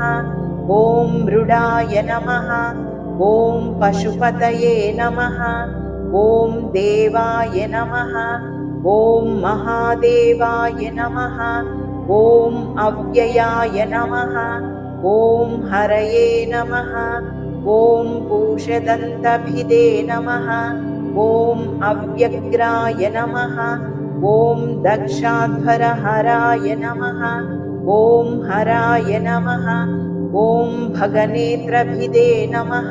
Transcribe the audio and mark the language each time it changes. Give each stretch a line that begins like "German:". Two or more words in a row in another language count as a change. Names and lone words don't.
Sanskrit: ఓం మృడాయ నమః. ఓం పశుపతయే నమః. ఓం దేవాయ నమః. ఓం మహాదేవాయ నమః. ఓం అవ్యయాయ నమః. ఓం హరయే నమః. ॐ पूषदन्तभिदे नमः। ॐ अव्यग्राय नमः। ॐ दक्षाध्वरहराय नमः। ॐ हराय नमः। ॐ भगनेत्रभिदे नमः।